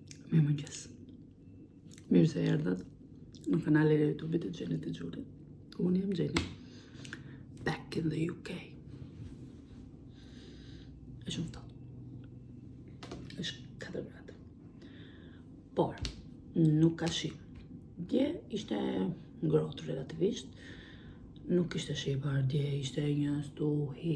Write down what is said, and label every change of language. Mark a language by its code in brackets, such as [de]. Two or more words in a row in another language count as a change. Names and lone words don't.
[sq] Mirëmëngjes. Mirë se erdhët në kanalin e YouTube-it të Gjenit e Gjulit. Unë jam Gjeni. [en] Back in the UK. [sq] Është shumë ftohtë. Është 4 gradë. Por, nuk ka shi. Dje ishte ngrohtë relativisht. Nuk ishte shi i bardhë, dje ishte një stuhi.